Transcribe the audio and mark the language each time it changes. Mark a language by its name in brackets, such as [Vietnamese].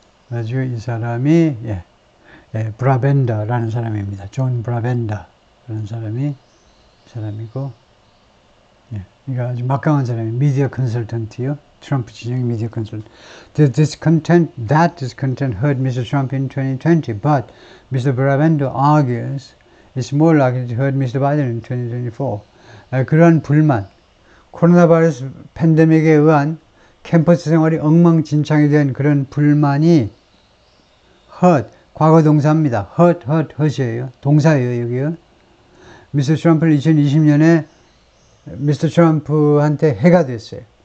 [Korean] 아주 이 사람이 브라벤더라는 사람입니다. 존 브라벤더. 그런 사람이고, 이거 아주 막강한 사람이 미디어 컨설턴트요. 트럼프 진영의 미디어 컨설턴트. [English] That discontent hurt Mr. Trump in 2020, but Mr. Bravendo argues it's more likely to hurt Mr. Biden in 2024. [Korean] 그러한 불만, 코로나 바이러스 팬데믹에 의한 캠퍼스 생활이 엉망진창이 된 그런 불만이 hurt, 과거 동사입니다. hurt이에요. 동사예요, 여기요. 미스터 트럼프를 2020년에 미스터 트럼프한테 해가 됐어요.